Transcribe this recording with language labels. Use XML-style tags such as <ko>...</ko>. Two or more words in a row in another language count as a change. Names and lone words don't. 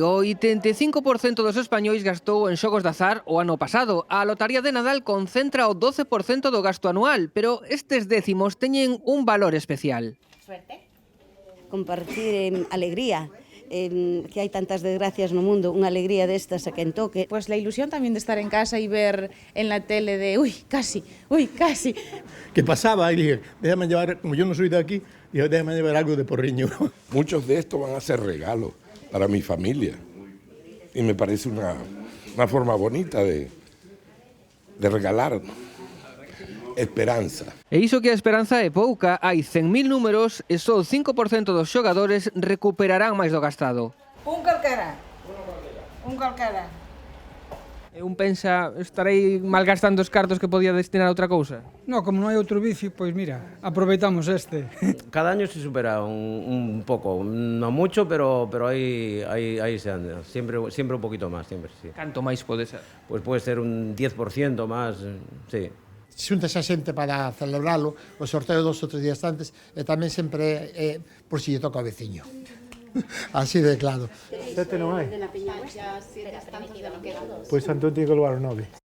<gl>O 85% dos españois gastou en xogos de azar o ano pasado. A Lotaría de Nadal concentra o 12% do gasto anual, pero estes décimos teñen un valor especial. Suerte. Compartir alegría, que hai tantas desgracias no mundo, unha alegría destas a quen toque.</gl> <es>Pues la ilusión también de estar en casa y ver en la tele de uy, casi. Que pasaba y dije, déjame llevar, como yo no soy de aquí, déjame llevar algo de porriño. Muchos de estos van a ser regalos para mi familia y me parece una forma bonita de regalar esperanza.</es> <gl>E iso que a esperanza é pouca, hai 100.000 números e só o 5% dos xogadores recuperarán máis do gastado. Un calquera. E un pensa, estarei malgastando os cartos que podía destinar a outra cousa? No, como non hai outro bici, pois mira, aproveitamos este.</gl> <es>Cada año se supera un poco, no mucho, pero aí se anda, siempre un poquito más, siempre, sí.</es> <gl>Canto máis pode ser?</gl> <es>Pues puede ser un 10% máis, sí.</es> <gl>Xúntase a xente para celebralo, o sorteo 2 ou 3 días antes, e tamén sempre por si lle toca ao veciño. Así de claro. Sete non hai? Pois Antón tiene que levar o 9.</gl>